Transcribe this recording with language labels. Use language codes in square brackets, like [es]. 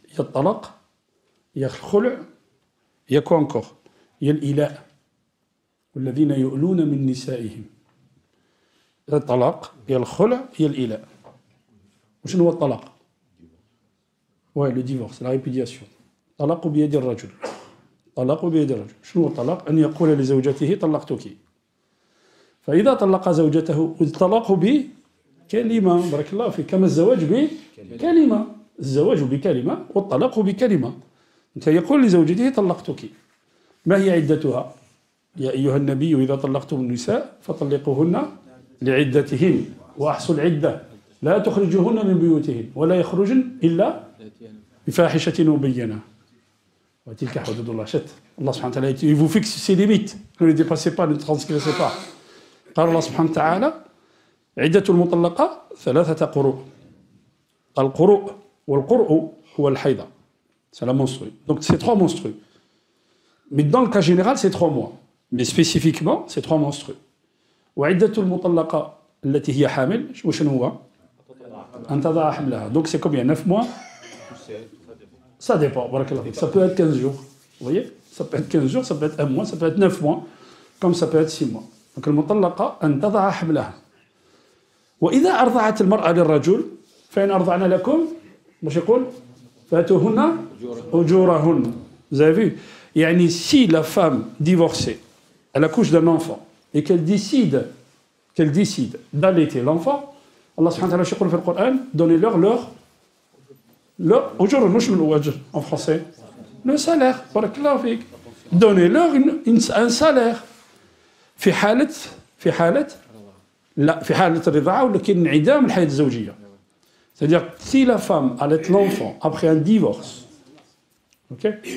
[fr] Il y a le talaq, il y a le khulu', il y a quoi encore? Il y a l'ila'. [ar] والذين يؤلون من نسائهم. [fr] Il y a le talaq, il y a le khulu', il y a l'ila'. [ar] وشنو هو الطلاق؟ [fr] Ouais, le divorce, la répudiation. [ar] طلاق بيد الرجل. طلاق بيد الرجل. شنو هو الطلاق؟ أن يقول لزوجته طلقتك. فإذا طلق زوجته الطلاق بكلمة. بارك الله فيك. كما الزواج بكلمة. الزواج بكلمة والطلاق بكلمة. أنت يقول لزوجته طلقتك. ما هي عدتها؟ يا أيها النبي إذا طلقتم النساء فطلقوهن لعدتهن وأحصوا العدة لا تخرجوهن من بيوتهن ولا يخرجن إلا بفاحشة مبينة وتلك حدود الله. [fr] Allah subhanahu wa ta'ala, il vous fixe ses limites. Ne les dépassez pas, ne les transgressez pas. [ar] قال الله سبحانه وتعالى عدة المطلقة 3 قروء. القروء والقرء هو الحيضة. [fr] C'est la menstrue. Donc c'est 3 menstrues. Mais dans le cas général, c'est 3 mois. Mais spécifiquement, c'est 3 menstrues. [ar] وعدة المطلقة التي هي حامل وشنو هو؟ أن تضع حملها. [fr] Donc c'est combien? 9 mois? Ça dépend. Ça peut être 15 jours. Vous voyez? Ça peut être 15 jours, ça peut être 1 mois, ça peut être 9 mois, comme ça peut être 6 mois. [ar] Donc المطلقة أن تضع حملها. وإذا أرضعت المرأة للرجل فإن أرضعن لكم واش يقول؟ فاتوهن أجورهن. [fr] Vous avez vu? يعني si la femme divorcée, elle accouche d'un enfant et qu'elle décide d'allaiter l'enfant, Allah subhanahu wa ta'ala [ar] يقول في القرآن [fr] donnez-leur leur Aujourd'hui, en français, le salaire. Donnez-leur un salaire. [ar] في حالة لا في حالة الرضاعة ولا كاين انعدام الحياة الزوجية. [fr] C'est-à-dire si la femme allait l'enfant après un divorce, ok?